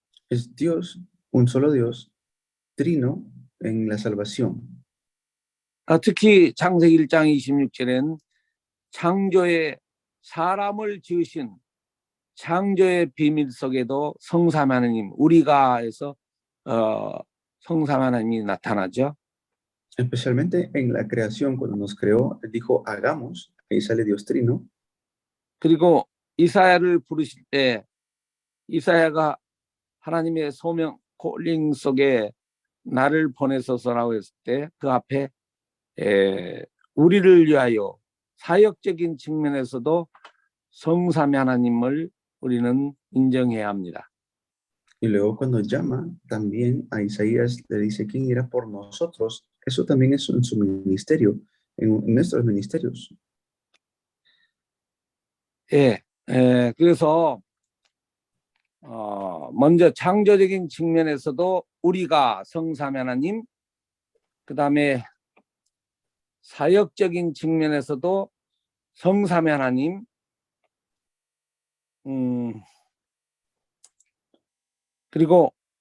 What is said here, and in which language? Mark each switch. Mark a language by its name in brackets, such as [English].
[Spanish] Es Dios, un solo Dios, trino en la salvación. [Korean] 특히 창세기 1장 26절에는 창조의 사람을 지으신 창조의 비밀 속에도 성삼위 하나님, 우리가 해서 성삼위 하나님이 나타나죠. [Spanish] Especialmente en la creación, cuando nos creó, Él dijo, hagamos, ahí sale Dios trino. [Korean] 그리고 이사야를 부르실 때 이사야가 하나님의 소명 콜링 속에 나를 보내소서라고 했을 때 그 앞에 우리를 위하여 사역적인 측면에서도 성삼위 하나님을 우리는 인정해야 합니다. [Spanish] Y luego cuando llama también a Isaías, le dice quién irá por nosotros. Eso también es en su ministerio, en nuestros ministerios. [Korean] 그래서 먼저 창조적인 측면에서도 우리가 성삼위 하나님, 그 다음에 사역적인 측면에서도 성삼위 하나님, 그리고